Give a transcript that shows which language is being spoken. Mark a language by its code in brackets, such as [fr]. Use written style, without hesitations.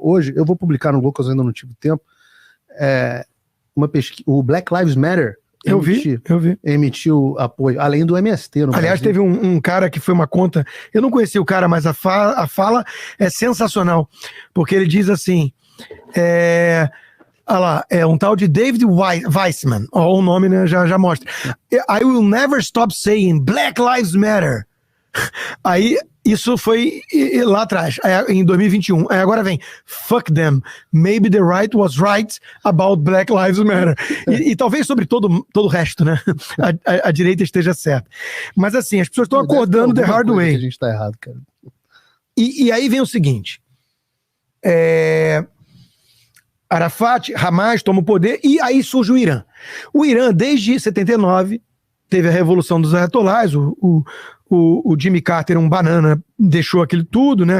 [pt] Hoje, eu vou publicar no Locals, ainda não tive tempo, uma pesquisa, o Black Lives Matter emitiu apoio, além do MST. Aliás, teve um cara que foi uma conta, eu não conheci o cara, mas a fala é sensacional, porque ele diz assim, é um tal de David Weissman, o nome, né, já mostra. [en] I will never stop saying Black Lives Matter. [pt] Aí, isso foi lá atrás, em 2021. Aí agora vem, [en] fuck them, maybe the right was right about Black Lives Matter. [pt] E talvez sobre todo o resto, né? A direita esteja certa. Mas assim, as pessoas estão acordando [en] the hard way. [pt] A gente tá errado, cara. E aí vem o seguinte, Arafat, Hamas toma o poder e aí surge o Irã. O Irã, desde 79, teve a Revolução dos Ayatollahs, o Jimmy Carter, um banana, deixou aquilo tudo, né?